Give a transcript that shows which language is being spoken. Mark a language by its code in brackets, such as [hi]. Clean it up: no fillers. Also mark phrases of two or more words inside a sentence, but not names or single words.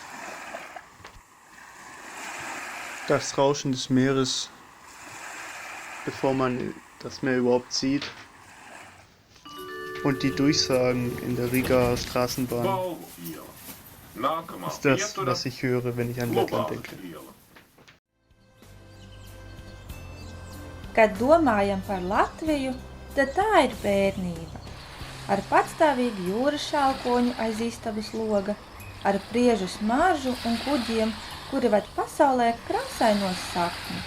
[de] Das Rauschen des Meeres, bevor man das Meer überhaupt sieht, und die Durchsagen in der Rigaer Straßenbahn ist das, was ich höre, wenn ich an Lettland denke. [lv] Kad domājam par Latviju, tad tā ir bērnība. Ar patstāvīgu jūras šalkoņu aiz istabas loga, ar priežu smaržu un kuģiem, kuri ved pasaulē krāsainos sapņus.